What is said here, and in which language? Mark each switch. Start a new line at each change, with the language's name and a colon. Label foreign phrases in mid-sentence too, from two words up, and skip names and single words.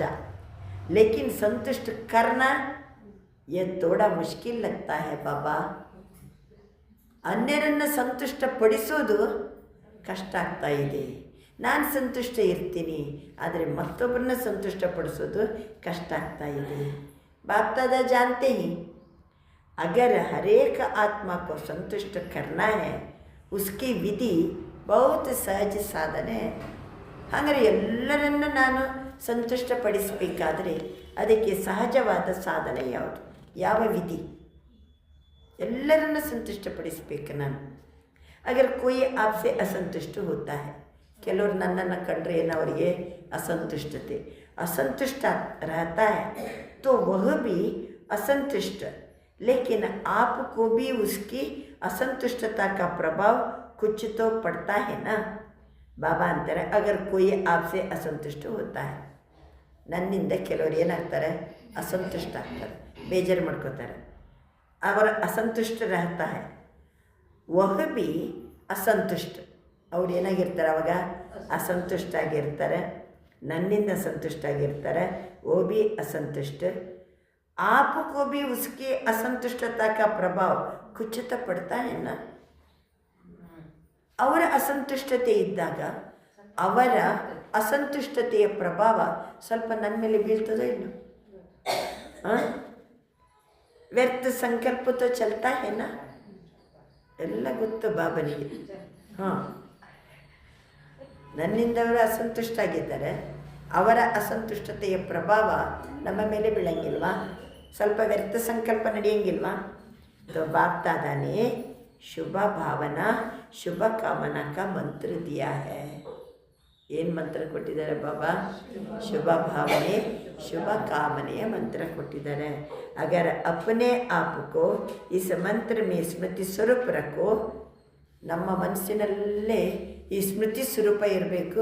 Hindi: लेकिन संतुष्ट करना ये थोड़ा मुश्किल लगता है बाबा.
Kannada: ಅನ್ಯರನ್ನು ಸಂತುಷ್ಟಪಡಿಸೋದು ಕಷ್ಟ ಆಗ್ತಾ ಇದೆ. ನಾನು ಸಂತುಷ್ಟ ಇರ್ತೀನಿ, ಆದರೆ ಮತ್ತೊಬ್ಬರನ್ನ ಸಂತುಷ್ಟಪಡಿಸೋದು ಕಷ್ಟ ಆಗ್ತಾ ಇದೆ.
Hindi: बाप दादा जानते हैं अगर हर एक आत्मा को संतुष्ट करना है, उसकी विधि बहुत सहज साधन है.
Kannada: ಹಾಗಾದರೆ ಎಲ್ಲರನ್ನು ನಾನು ಸಂತುಷ್ಟಪಡಿಸಬೇಕಾದ್ರೆ ಅದಕ್ಕೆ ಸಹಜವಾದ ಸಾಧನೆ ಯಾವುದು? ಯಾವ ವಿಧಿ? ಎಲ್ಲರನ್ನು ಸಂತುಷ್ಟಪಡಿಸಬೇಕು ನಾನು.
Hindi: ಅಗರ್ कोई आपसे असंतुष्ट होता है,
Kannada: ಕೆಲವರು ನನ್ನನ್ನು ಕಂಡ್ರೆ ಏನವರಿಗೆ ಅಸಂತುಷ್ಟತೆ,
Hindi: असंतुष्ट रहता है, तो वह भी असंतुष्ट. लेकिन आपको भी उसकी असंतुष्टता का प्रभाव कुछ तो पड़ता है ना. बाबा अंतर अगर कोई आपसे असंतुष्ट होता है,
Kannada: ನನ್ನಿಂದ ಕೆಲವರು ಏನಾಗ್ತಾರೆ, ಅಸಂತುಷ್ಟ ಆಗ್ತಾರೆ, ಬೇಜಾರು ಮಾಡ್ಕೋತಾರೆ. ಅವರ ಅಸಂತುಷ್ಟ
Hindi: रहता है, वह भी असंतुष्ट.
Kannada: ಅವ್ರು ಏನಾಗಿರ್ತಾರೆ ಅವಾಗ, ಅಸಂತುಷ್ಟ ಆಗಿರ್ತಾರೆ, ನನ್ನಿಂದ ಸಂತುಷ್ಟ ಆಗಿರ್ತಾರೆ.
Hindi: वो भी असंतुष्ट. आपको भी उसकी असंतुष्टता का प्रभाव कुछ तो पड़ता है ना.
Kannada: ಅವರ ಅಸಂತುಷ್ಟತೆ ಇದ್ದಾಗ ಅವರ ಅಸಂತುಷ್ಟತೆಯ ಪ್ರಭಾವ ಸ್ವಲ್ಪ ನನ್ನ ಮೇಲೆ ಬೀಳ್ತದೋ ಇಲ್ಲೋ.
Hindi: व्यर्थ संकल्प तो चलता है ना,
Kannada: ಎಲ್ಲ ಗೊತ್ತು ಬಾಬನಿಗೆ. ಹಾಂ, ನನ್ನಿಂದ ಅವರು ಅಸಂತುಷ್ಟ ಆಗಿದ್ದಾರೆ, ಅವರ ಅಸಂತುಷ್ಟತೆಯ ಪ್ರಭಾವ ನಮ್ಮ ಮೇಲೆ ಬೀಳಂಗಿಲ್ವಾ, ಸ್ವಲ್ಪ ವ್ಯರ್ಥ ಸಂಕಲ್ಪ ನಡೆಯಂಗಿಲ್ವಾ.
Hindi: तो बाप दादा ने शुभ भावना शुभ कामना का मंत्र दिया है.
Kannada: ಏನು ಮಂತ್ರ ಕೊಟ್ಟಿದ್ದಾರೆ ಬಾಬಾ? ಶುಭ ಭಾವನೆ ಶುಭ ಕಾಮನೆಯ ಮಂತ್ರ ಕೊಟ್ಟಿದ್ದಾರೆ.
Hindi: अगर अपने आपको इस मंत्र में स्मृति स्वरूप रखो.
Kannada: ನಮ್ಮ ಮನಸ್ಸಿನಲ್ಲೇ ಈ ಸ್ಮೃತಿ ಸ್ವರೂಪ ಇರಬೇಕು.